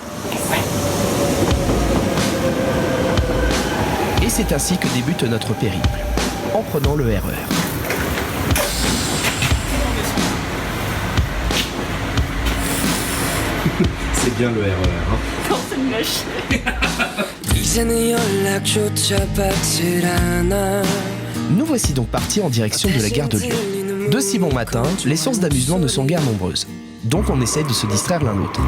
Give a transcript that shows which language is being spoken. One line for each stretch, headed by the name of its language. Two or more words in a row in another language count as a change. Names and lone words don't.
French: Et c'est ainsi que débute notre périple, en prenant le RER. C'est bien le RER, hein. Non, c'est une machine.
Korean: 이제는 연락조차 받질 않아
French: Nous voici donc partis en direction de la gare de Lyon. De si bon matin, les sources d'amusement ne sont guère nombreuses. Donc on essaye de se distraire l'un l'autre.